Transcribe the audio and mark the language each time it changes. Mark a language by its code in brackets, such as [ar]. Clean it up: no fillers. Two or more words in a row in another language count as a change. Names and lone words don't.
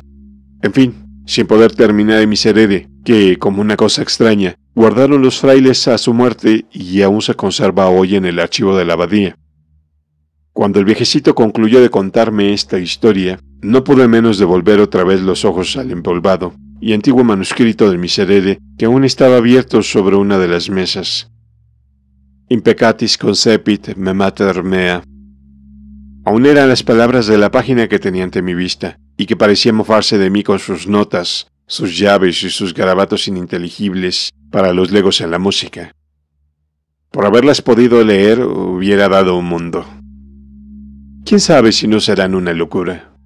[es] En fin, sin poder terminar el miserere, que, como una cosa extraña, guardaron los frailes a su muerte y aún se conserva hoy en el archivo de la abadía. Cuando el viejecito concluyó de contarme esta historia, no pude menos de volver otra vez los ojos al empolvado y antiguo manuscrito del miserere que aún estaba abierto sobre una de las mesas. [la] Impecatis concepit me mater mea. [es] Aún eran las palabras de la página que tenía ante mi vista, y que parecía mofarse de mí con sus notas, sus llaves y sus garabatos ininteligibles para los legos en la música. Por haberlas podido leer, hubiera dado un mundo. ¿Quién sabe si no serán una locura?